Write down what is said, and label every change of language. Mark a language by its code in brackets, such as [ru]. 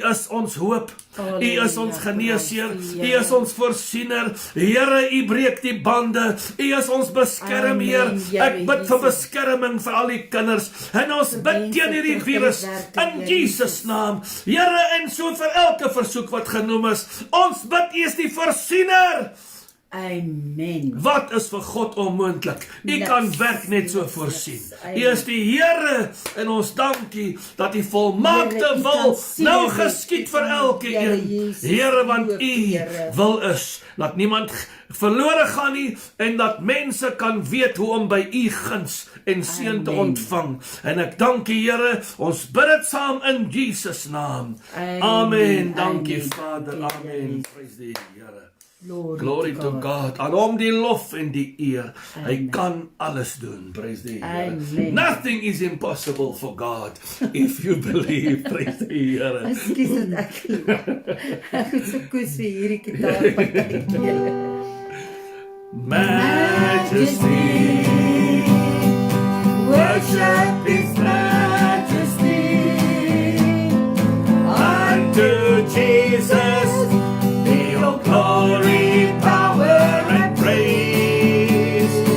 [af] is ons hoop, U is ons geneesheer, U is ons voorsiener, Here, U breek die bande, U is ons beskerm, Heer, ek bid vir beskerming vir al die kinders, en ons bid teen hierdie virus, in Jesus naam, Here, en so vir elke versoek wat genoem is, ons bid, U is die voorsiener. Amen. Wat is vir God onmoontlik? U kan werk net so voorsien. U is die Here, en ons dank U dat U volmaakte wil nou geskied vir elke een. Here, want U wil is dat niemand verlore gaan nie, en dat mense kan weet hoe om by U guns en seën te ontvang. En ek dank U, Here, ons bid dit saam in Jesus naam. Amen. Dankie Vader. Amen. Prys die Here. [en] Glory to God. [af] Aan hom die lof en die eer. Hy kan alles doen. Prys die Here. [en] Nothing is impossible for God if you believe. [af] Prys die Here. Ekskuus dat ek het so koes vir hierdie gitaar partytjie. [en] Majesty, worship His majesty. Unto Jesus be all glory, power, and praise.